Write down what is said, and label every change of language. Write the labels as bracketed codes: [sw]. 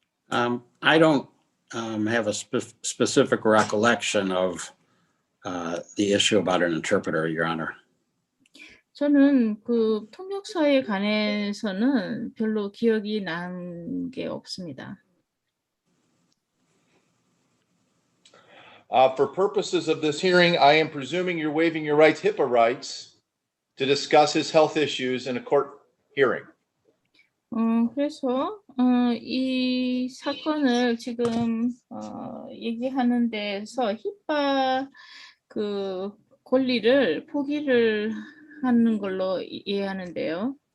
[en] I don't have a specific recollection of the issue about an interpreter, Your Honor. [ko] 저는 그 통역사에 관해서는 별로 기억이 난 게 없습니다. [en] For purposes of this hearing, I am presuming you're waiving your rights, HIPAA rights, to discuss his health issues in a court hearing. [ko] 그래서 이 사건을 지금 얘기하는 데서 히파 그 권리를 포기를 하는 걸로 이해하는데요.